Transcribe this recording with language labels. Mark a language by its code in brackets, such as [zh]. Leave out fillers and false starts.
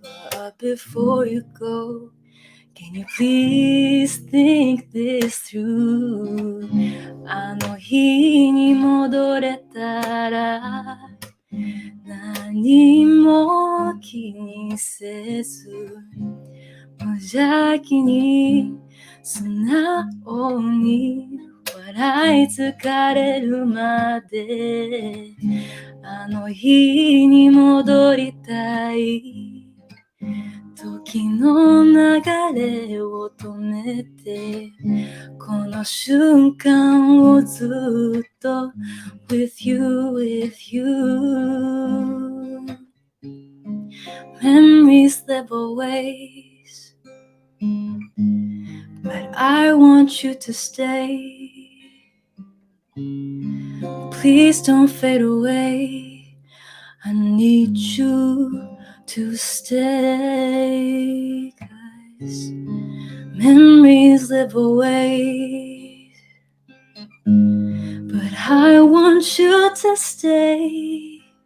[en] But before you go, can you please think this through? [ja] あの日に戻れたら何も気にせず、無邪気に素直に笑い疲れるまであの日に戻りたい。時の流れを止めてこの瞬間をずっと [en] with you, with you. Memories live always, but I want you to stay. Please don't fade away. I need you to stay, 'cause memories live away, but I want you to stay.